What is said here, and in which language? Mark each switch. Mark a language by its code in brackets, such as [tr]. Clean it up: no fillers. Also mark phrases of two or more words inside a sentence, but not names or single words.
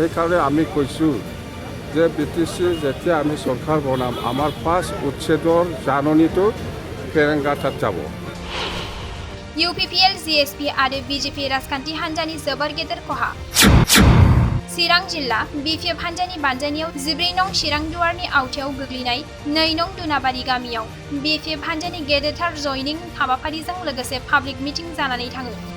[as] সেইকাৰণে আমি কৈছোঁ যে BTC যেতিয়া আমি চৰকাৰ বনাম আমাৰ ফাৰ্ষ্ট উচ্ছেদৰ জাননীটো ফেৰেংগাটাত যাব। [brx] UPPL, GSP आरो BJP राजखान्थि हान्जानि जोबोर गेदेर खहा। चिरां जिल्ला BPF हान्जानि बानजायनायाव 14 नं चिरां दुवारनि आवथायाव गोग्लैनाय 2 नं दुनाबारि गामियाव BPF हान्जानि गेदेरथार जयनिं हाबाफारिजों लोगोसे पाब्लिक मिटिं जानानै थाङो।